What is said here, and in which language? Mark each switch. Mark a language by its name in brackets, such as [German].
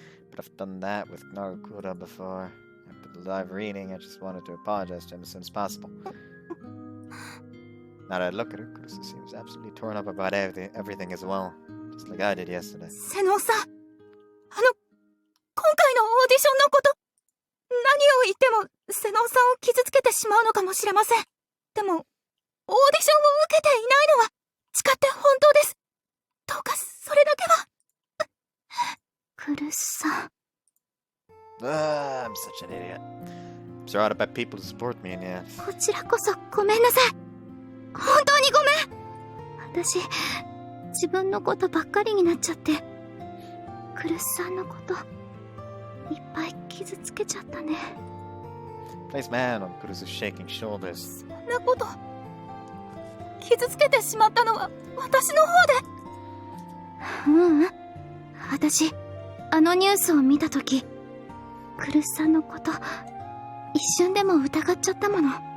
[English] But I've done that with Narukura before. After the live reading, I just wanted to apologize to him as soon as possible. Now that I look at her, Kurusu seems absolutely torn up about everything as well, just like I did yesterday. [Japanese] 瀬能さん、今回のオーディションのこと、何を言っても瀬能さんを傷つけてしまうのかもしれません。でも、オーディションを受けていないのは誓って本当です。どうかそれだけは。クルスさん。 [English] I'm such an idiot. I'm surrounded by people who support me, and yet... [Japanese] こちらこそごめんなさい。本当にごめん。私、自分のことばっかりになっちゃって、クルスさんのこと、いっぱい傷つけちゃったね。 [English] Place my hand on Kurusu's shaking shoulders. [Japanese] そんなこと、傷つけてしまったのは私の方で。私、あのニュースを見たとき、クルスさんのこと、一瞬でも疑っちゃったもの。